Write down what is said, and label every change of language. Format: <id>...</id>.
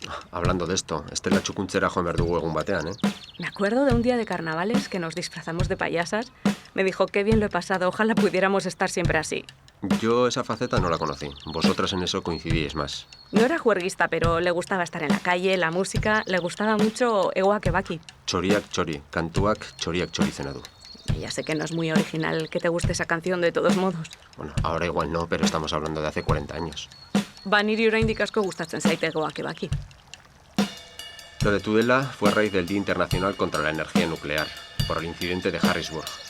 <es>Hablando de esto,</es> <eu>estela txukuntzera joan behar dugu egun batean, ¿eh?</eu> <es>Me acuerdo de un día de carnavales que nos disfrazamos de payasas. Me dijo, qué bien lo he pasado, ojalá pudiéramos estar siempre así. Yo esa faceta no la conocí. Vosotras en eso coincidíais más. No era juerguista, pero le gustaba estar en la calle, la música, le gustaba mucho Egoak Ebaki.</es> <eu>Txoriak txori, kantuak txoriak txorizena du.</eu> <es>Y ya sé que no es muy original que te guste esa canción de todos modos. Bueno, ahora igual no, pero estamos hablando de hace 40 años.</es> <eu>Niri oraindik asko gustatzen zait Egoak Ebaki.</eu> <es>Lo de Tudela fue a raíz del Día Internacional contra la Energía Nuclear, por el incidente de Harrisburg.</es>